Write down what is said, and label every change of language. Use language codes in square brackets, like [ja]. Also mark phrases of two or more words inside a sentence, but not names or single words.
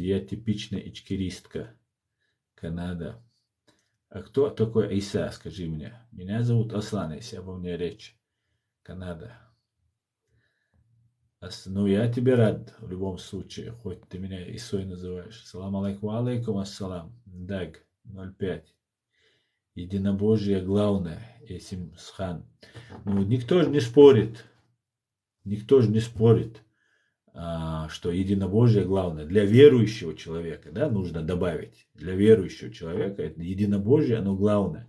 [ru] Я типичная ичкеристка. Канада. А кто такой Иса, скажи мне? Меня зовут Аслан, если обо мне речь. Канада. Ну, я тебе рад в любом случае, хоть ты меня Исой называешь. [ar] سلام عليكم، عليكم السلام. [ru] Даг 05. Единобожие главное, Есим Схан. Ну, никто же не спорит. Никто же не спорит, что единобожие главное. Для верующего человека, да, нужно добавить. Для верующего человека это единобожие, оно главное.